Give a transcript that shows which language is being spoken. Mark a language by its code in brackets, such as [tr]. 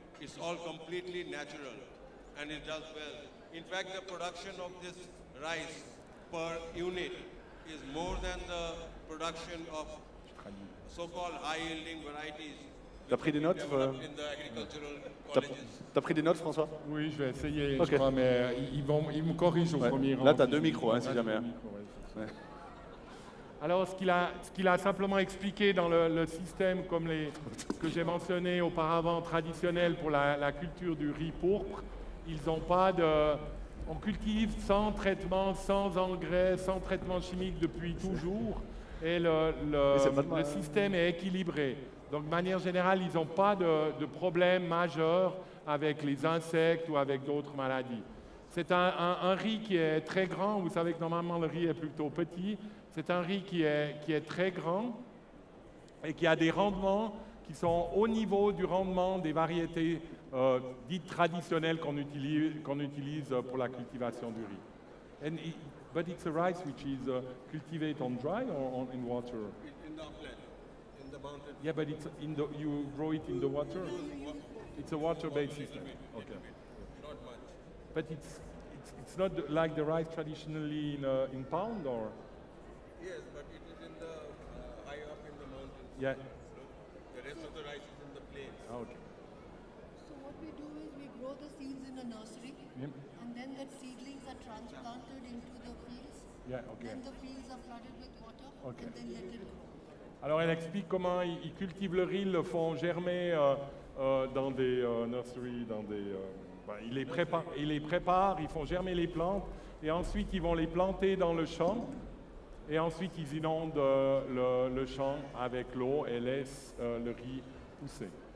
[en] It's all completely natural and it does well. In fact, the production of this rice per unit is more than the production of so-called high-yielding varieties. [fr] T'as pris des notes [en] In the agricultural colleges. [fr] T'as pris des notes, François? Oui, je vais essayer, Ok. je crois, mais ils me corrigent au Ouais. premier rang. Là, t'as 2 micros, hein, si Là, jamais. j'ai 2 micros, ouais, c'est ça. Alors, ce qu'il a simplement expliqué dans le système, comme ce que j'ai mentionné auparavant, traditionnel pour la culture du riz pourpre, ils n'ont pas de... On cultive sans traitement, sans engrais, sans traitement chimique depuis toujours, et le système est équilibré. Donc, de manière générale, ils n'ont pas de problème majeur avec les insectes ou avec d'autres maladies. C'est un riz qui est très grand. Vous savez que normalement, le riz est plutôt petit. C'est un riz qui est très grand et qui a des rendements qui sont au niveau du rendement des variétés dites traditionnelles qu'on utilise pour la cultivation du riz. [en] But it's a rice which is cultivated on dry or in water? In the upland, in the mountain. Yeah, but you grow it in the water? It's a water-based system. Okay. Not much. But it's not like the rice traditionally in pound or? Yes, but it is in the high up in the mountains. Yeah. The Rest of the rice is in the plains. Ah, ok. So what we do is we grow the seeds in a nursery, Yep. and then the seedlings are transplanted into the fields. Yeah, ok. Then the fields are flooded with water, Okay. and then let it grow. [fr] Alors elle explique comment ils cultivent le riz, ils le font germer dans des nurseries, dans des... ils les préparent, ils font germer les plantes, et ensuite ils vont les planter dans le champ, et ensuite ils inondent le champ avec l'eau et laissent le riz pousser.